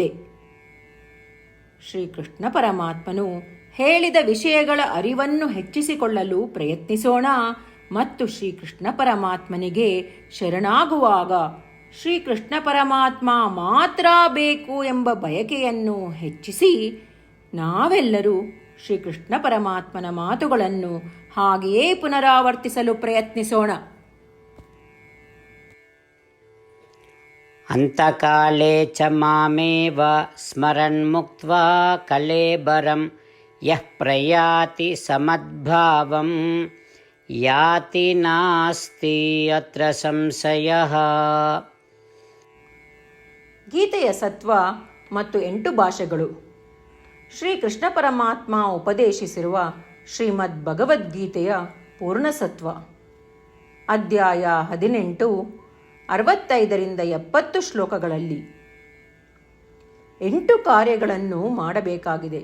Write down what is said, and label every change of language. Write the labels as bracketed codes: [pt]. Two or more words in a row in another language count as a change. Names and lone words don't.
[kn] ಶ್ರೀಕೃಷ್ಣ ಪರಮಾತ್ಮನು ಹೇಳಿದ ವಿಷಯಗಳ ಅರಿವನ್ನು ಹೆಚ್ಚಿಸಿಕೊಳ್ಳಲು ಪ್ರಯತ್ನಿಸೋಣ ಮತ್ತು ಶ್ರೀಕೃಷ್ಣ ಪರಮಾತ್ಮನಿಗೆ ಶರಣಾಗುವಾಗ ಶ್ರೀಕೃಷ್ಣ ಪರಮಾತ್ಮ ಮಾತ್ರ ಬೇಕು ಎಂಬ ಬಯಕೆಯನ್ನು ಹೆಚ್ಚಿಸಿ ನಾವೆಲ್ಲರೂ ಶ್ರೀಕೃಷ್ಣ ಪರಮಾತ್ಮನ ಮಾತುಗಳನ್ನು ಹಾಗೆಯೇ ಪುನರಾವರ್ತಿಸಲು ಪ್ರಯತ್ನಿಸೋಣ. [sa] ಅಂತಕಾಲೇ ಚ ಮಾಮೇವ ಸ್ಮರನ್ಮುಕ್ತ್ವಾ ಕಳೇಬರಂ ಯಃ ಪ್ರಯಾತಿ ಸಮದ್ಭಾವಂ ಯಾತಿ ನಾಸ್ತಿ ಅತ್ರ ಸಂಶಯಃ. [kn] ಗೀತೆಯ ಸತ್ವ ಮತ್ತು 8 ಭಾಷೆಗಳು. ಶ್ರೀಕೃಷ್ಣ ಪರಮಾತ್ಮ ಉಪದೇಶಿಸಿರುವ ಶ್ರೀಮದ್ ಭಗವದ್ಗೀತೆಯ ಪೂರ್ಣಸತ್ವ. ಅಧ್ಯಾಯ 18, 65ರಿಂದ 70 ಶ್ಲೋಕಗಳಲ್ಲಿ 8 ಕಾರ್ಯಗಳನ್ನು ಮಾಡಬೇಕಾಗಿದೆ.